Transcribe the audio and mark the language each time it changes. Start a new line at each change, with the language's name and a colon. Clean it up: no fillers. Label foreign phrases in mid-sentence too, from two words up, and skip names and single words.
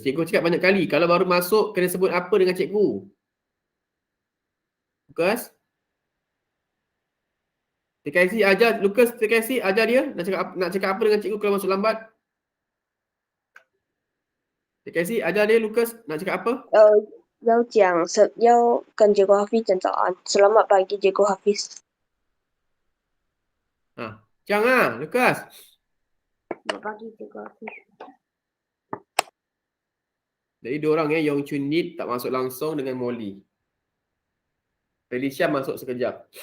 Malay: Cikgu cakap banyak kali. Kalau baru masuk kena sebut apa dengan cikgu. Lucas. TKC ajar Lucas, TKC ajar dia nak cakap apa dengan cikgu kalau masuk lambat. TKC ajar dia Lucas nak cakap apa?
Chinese: 要跟结果Hafiz 讲早安 ，
Malay: Selamat pagi Cikgu Hafiz. Jangan Lukas. Selamat pagi Cikgu Hafiz. Jadi dua orang Yong Chun Nit tak masuk langsung dengan Molly. Felicia masuk sekejap.